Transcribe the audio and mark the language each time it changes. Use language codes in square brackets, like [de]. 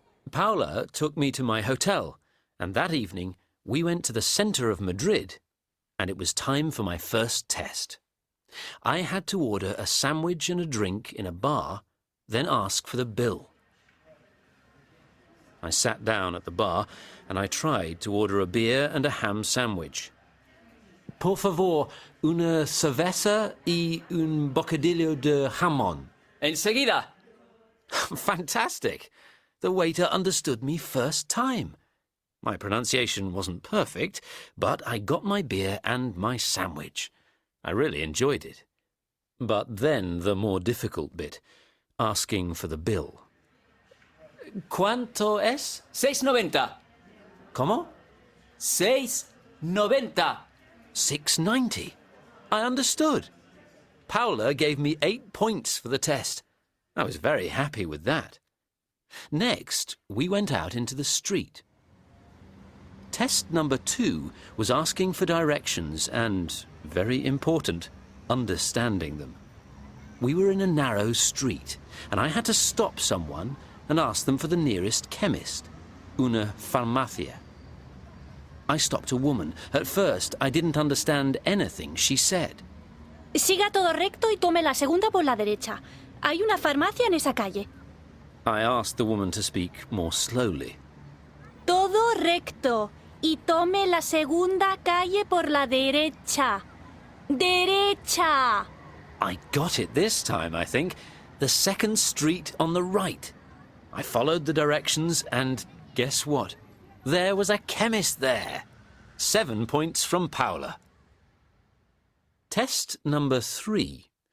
[en] Paula took me to my hotel, and that evening we went to the center of Madrid, and it was time for my first test. I had to order a sandwich and a drink in a bar, then ask for the bill. I sat down at the bar and I tried to order a beer and a ham sandwich. [es] Por favor, una cerveza y un bocadillo de jamón. Enseguida. [en] Fantastic! The waiter understood me first time. My pronunciation wasn't perfect, but I got my beer and my sandwich. I really enjoyed it. But then the more difficult bit, asking for the bill. [es] ¿Cuánto es? 6.90. ¿Cómo? 6.90. [en] 6.90. I understood. Paula gave me 8 points for the test. I was very happy with that. Next, we went out into the street. Test number 2 was asking for directions and, very important, understanding them. We were in a narrow street, and I had to stop someone and ask them for the nearest chemist, [es] una farmacia. [en] I stopped a woman. At first, I didn't understand anything she said. [es] Siga todo recto y tome la segunda por la derecha. Hay una farmacia en esa calle. [en] I asked the woman to speak more slowly. [es] Todo recto y tome la segunda calle por la derecha. Derecha. [en] I got it this time, I think. The second street on the right. I followed the directions and guess what? There was a chemist there. 7 points from Paula. Test number 3.